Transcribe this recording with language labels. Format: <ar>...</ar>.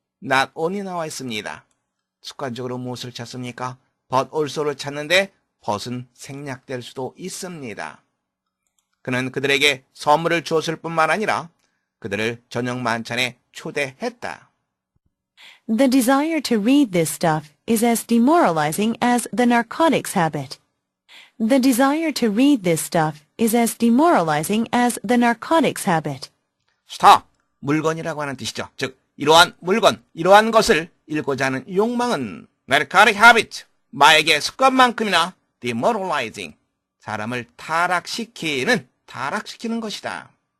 <ko>Not only 나와 있습니다. 습관적으로 무엇을 찾습니까? but also를 찾는데 but은 생략될 수도 있습니다. 그는 그들에게 선물을 주었을 뿐만 아니라 그들을 저녁 만찬에 초대했다.</ko> <en>The desire to read this stuff is as demoralizing as the narcotics habit. The desire to read this stuff is as demoralizing as the narcotics habit.</en> <ko>스톱! 물건이라고 하는 뜻이죠. 즉 이러한 물건, 이러한 것을 읽고자 하는 욕망은</ko> <en>narcotic habit,</en> <ko>마약의 습관만큼이나 demoralizing, 사람을 타락시키는 것이다.</ko>